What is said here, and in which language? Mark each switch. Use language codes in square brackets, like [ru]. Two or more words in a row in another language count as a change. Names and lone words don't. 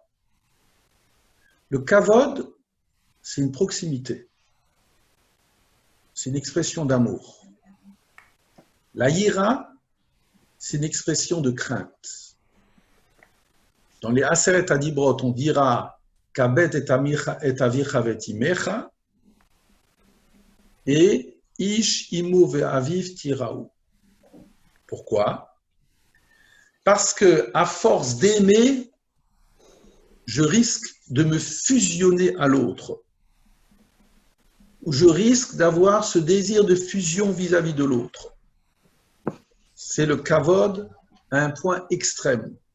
[fr] Le kavod, c'est une proximité. C'est une expression d'amour. La yira, c'est une expression de crainte. Dans les [he] עשרת הדברות, [fr] on dira [he] כבד את אביך ואת אמך את איש אמו ואביו תיראו. [fr] Pourquoi? Parce que à force d'aimer, je risque de me fusionner à l'autre. Ou je risque d'avoir ce désir de fusion vis-à-vis de l'autre. C'est le kavod à un point extrême.